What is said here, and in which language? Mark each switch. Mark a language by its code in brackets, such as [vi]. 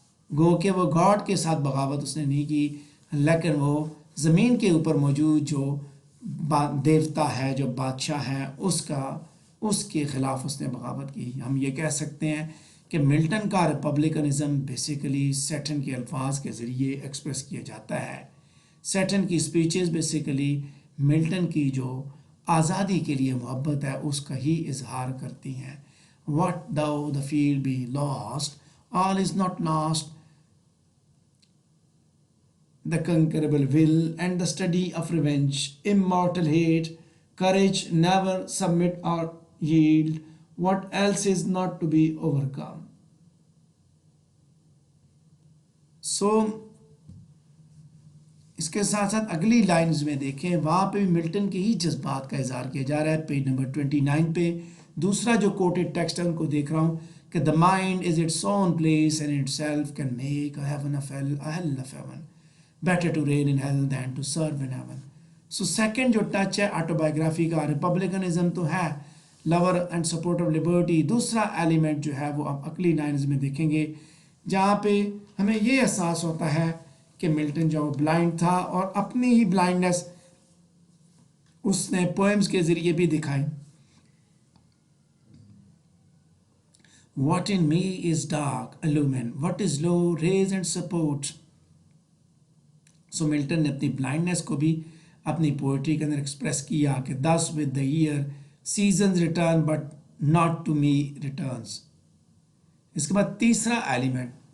[hi] गो कि वो गॉड के साथ बगावत उसने नहीं की, लेकिन वो ज़मीन के ऊपर मौजूद जो देवता है, जो बादशाह है, उसके ख़िलाफ़ उसने बगावत की। हम ये कह सकते हैं कि मिल्टन का रिपब्लिकनिज़म बेसिकली सैटर्न के अल्फाज के ज़रिए एक्सप्रेस किया जाता है। सैटर्न की स्पीचेस बेसिकली मिल्टन की जो आज़ादी के लिए मोहब्बत है उसका ही इजहार करती हैं। [en] What though the field be lost, all is not lost. The conquerable will and the study of revenge, immortal hate, courage, never submit or yield, what else is not to be overcome. [hi] So इसके साथ साथ अगली lines में देखें, वहाँ पे भी Milton के ही जज्बात का इजहार किया जा रहा है। पेज नंबर 29 पे दूसरा जो कोटेड टेक्स्ट है उनको देख रहा हूँ कि [en] The mind is its own place and itself can make a heaven of hell, a hell of heaven, better to reign in hell than to serve in heaven. [hi] So second जो touch है autobiography का, republicanism तो है, lover and support of liberty. दूसरा element जो है वो आप अगली लाइंस में देखेंगे जहाँ पे हमें ये एहसास होता है कि मिल्टन जो ब्लाइंड था और अपनी ही ब्लाइंडनेस उसने पोएम्स के ज़रिए भी दिखाई। [en] What in me is dark, illumine, what is low, raise and support. [hi] So Milton ने अपनी ब्लाइंडनेस को भी अपनी पोइट्री के अंदर एक्सप्रेस किया कि [en] Thus with the year seasons return but not to me returns. [hi] इसके बाद तीसरा एलिमेंट